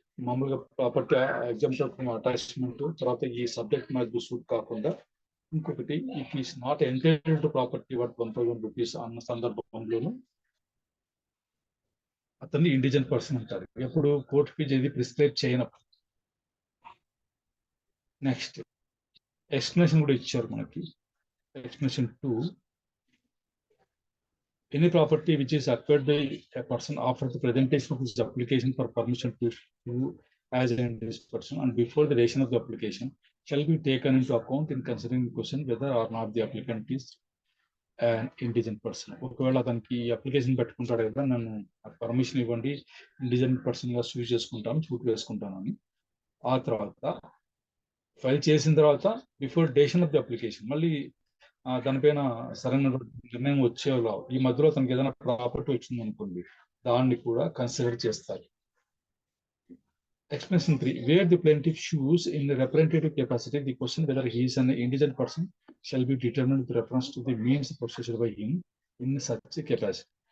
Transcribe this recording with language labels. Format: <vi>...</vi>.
<te>మామూలుగా</te> <en>property exempt from attachment</en> <te>తర్వాత ఈ సబ్జెక్ట్ మ్యాటర్ సూట్ కాకుండా ఇంకొకటి,</te> <en>if is not entitled to property worth 1000 rupees</en> <te>అన్న సందర్భంలోనూ అతన్ని ఇండిజెంట్ పర్సన్ అంటారు. ఎప్పుడు కోర్టు ఫీజు ఏది ప్రిస్క్రైబ్ చేయనప్పుడు. నెక్స్ట్, ఎక్స్ప్లెనేషన్ కూడా ఇచ్చారు మనకి.</te> <en>Explanation 2, any property which is acquired by a person after the presentation of his application for permission to as an individual person and before the duration of the application shall be taken into account in considering the question whether or not the applicant is an indigent person.</en> <te>ఒకవేళ అతనికి application పెట్టుకుంటాడు కదా, నన్ను permission ఇవ్వండి, ఇండిజెంట్ person గా suit చేసుకుంటాను, suit వేసుకుంటాను అని. ఆ తర్వాత ఫైల్ చేసిన తర్వాత</te> <en>before duration of the application</en> <te>మళ్ళీ దానిపైన సరైన నిర్ణయం వచ్చేలా ఈ మధ్యలో తనకి ఏదైనా ప్రాపర్టీ వచ్చింది అనుకోండి, దాన్ని కూడా కన్సిడర్ చేస్తారు.</te> <en>Explanation 3, where the plaintiff choose in the representative capacity the question whether he is an indigent person shall be determined with reference to the means possessed by him in such a capacity.</en>